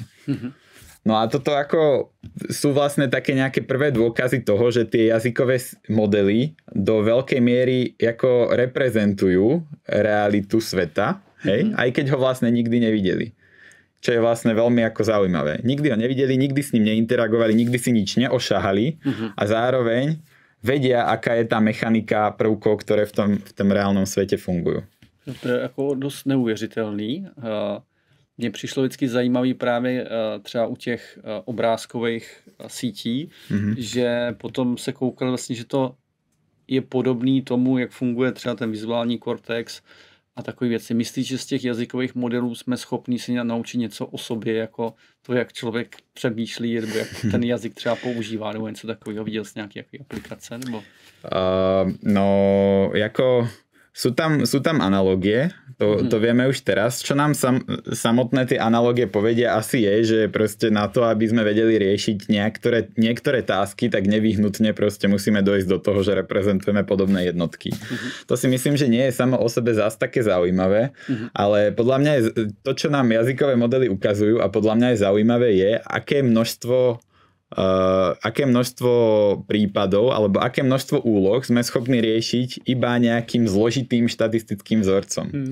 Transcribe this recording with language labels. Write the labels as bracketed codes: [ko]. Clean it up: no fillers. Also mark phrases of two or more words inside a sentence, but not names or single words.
[sk] No a toto ako sú vlastne také nejaké prvé dôkazy toho, že tie jazykové modely do veľkej miery ako reprezentujú realitu sveta, hej? Aj keď ho vlastne nikdy nevideli. Čo je vlastne veľmi ako zaujímavé. Nikdy ho nevideli, nikdy s ním neinteragovali, nikdy si nič neošahali a zároveň vedia, aká je tá mechanika prvkov, ktoré v tom reálnom svete fungujú. To je ako dosť neuvěřitelný. [cs] Mně přišlo vždycky zajímavý právě třeba u těch obrázkových sítí, že potom se koukali vlastně, že to je podobný tomu, jak funguje třeba ten vizuální kortex a takové věci. Myslíš, že z těch jazykových modelů jsme schopni si naučit něco o sobě, jako to, jak člověk přemýšlí, nebo jak ten jazyk třeba používá, nebo něco takového? Viděl jsi nějaké aplikace? Nebo? [sk] No, jako sú tam analogie, to vieme už teraz. Čo nám samotné tie analogie povedia asi je, že proste na to, aby sme vedeli riešiť niektoré tásky, tak nevyhnutne proste musíme dojsť do toho, že reprezentujeme podobné jednotky. To si myslím, že nie je samo o sebe zás také zaujímavé, ale podľa mňa je to, čo nám jazykové modely ukazujú a podľa mňa je zaujímavé je, aké množstvo prípadov alebo aké množstvo úloh sme schopní riešiť iba nejakým zložitým štatistickým vzorcom.